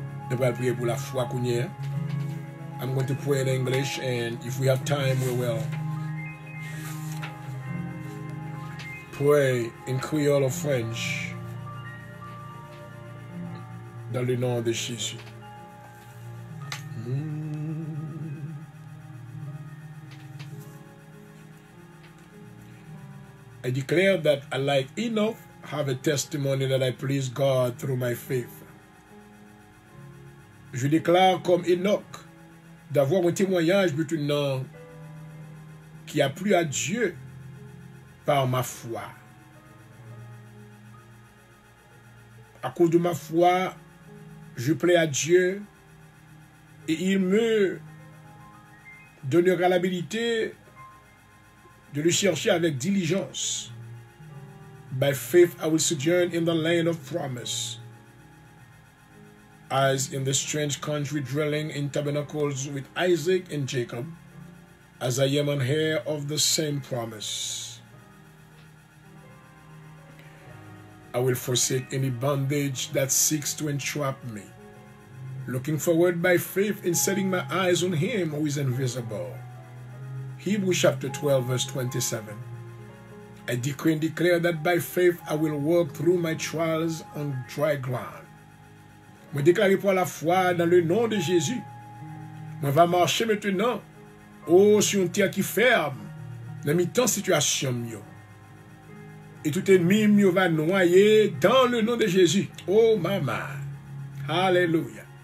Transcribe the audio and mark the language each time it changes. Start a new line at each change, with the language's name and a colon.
French: Nous allons prier pour la foi qu'on y a.
English: I'm going to pray in English, and if we have time, we will pray in Creole or French
French: dans le nom de Jésus.
English: I declare that I, like Enoch, have a testimony that I please God through my faith.
French: Je déclare comme Enoch d'avoir un témoignage maintenant qui a plu à Dieu par ma foi. À cause de ma foi, je plais à Dieu et il me donnera l'habilité de le chercher avec diligence.
English: By faith, I will sojourn in the land of promise, as in the strange country, dwelling in tabernacles with Isaac and Jacob, as I am an heir of the same promise. I will forsake any bondage that seeks to entrap me, looking forward by faith in setting my eyes on Him who is invisible. Hebrews chapter 12, verse 27. I decree and declare that by faith I will walk through my trials on dry ground.
French: Je déclare pour la foi dans le nom de Jésus. Je vais marcher maintenant sur une terre qui ferme dans mi-temps situation. Et tout ennemi va noyer dans le nom de Jésus. Oh maman. Alléluia.